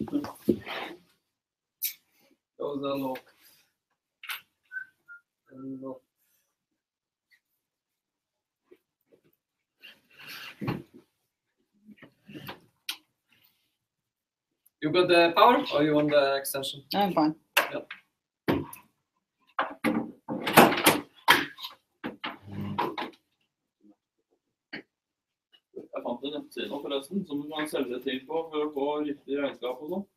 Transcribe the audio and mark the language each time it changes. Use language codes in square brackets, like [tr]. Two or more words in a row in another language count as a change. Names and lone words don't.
[en] Those are locked. And not. You got the power or you want the extension? I'm fine. Yeah. [no] Jeg fant en nettside nå forresten, som du kan selge ting på for å få riktig regnskap og sånn.